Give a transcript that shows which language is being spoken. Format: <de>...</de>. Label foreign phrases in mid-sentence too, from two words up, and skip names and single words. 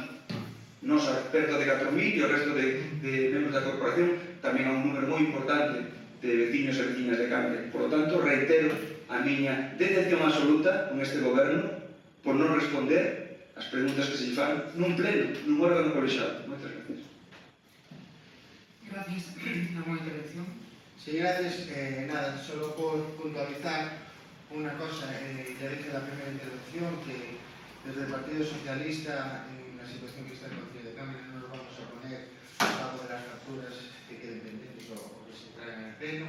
<gl>Nos, perto de 4.000 e o resto de membros da corporación, tamén há un número moi importante de veciños e veciñas de Cambre.</gl> <es>Por lo tanto,</es> <gl>reitero a miña decepción absoluta con este goberno por non responder as preguntas que se fan nun pleno, nun órgano colexiado. Moitas gracias.</gl> <es>Gracias. ¿Alguna intervención? Sí, gracias. Nada, solo por puntualizar una cosa. Ya dije en la primera intervención que desde el Partido Socialista, en la situación que está en el Consejo de Cámara, no nos vamos a poner al pago de las facturas que queden pendientes o que se traigan al pleno.</es>